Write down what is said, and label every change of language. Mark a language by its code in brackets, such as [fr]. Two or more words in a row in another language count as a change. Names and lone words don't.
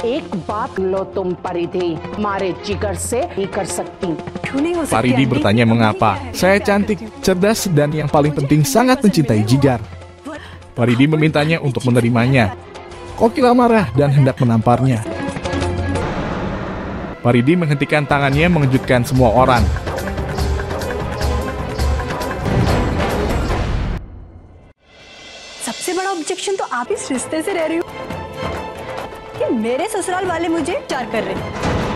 [id] Paridi bertanya mengapa. Saya cantik, cerdas, dan yang paling penting sangat mencintai Jigar. Paridi memintanya untuk menerimanya. Kokila marah dan hendak menamparnya. Paridi menghentikan tangannya mengejutkan semua orang. [hi] सबसे बड़ा ऑब्जेक्शन तो आप इस रिश्ते से रह रही हो कि मेरे ससुराल वाले मुझे प्यार कर रहे हैं।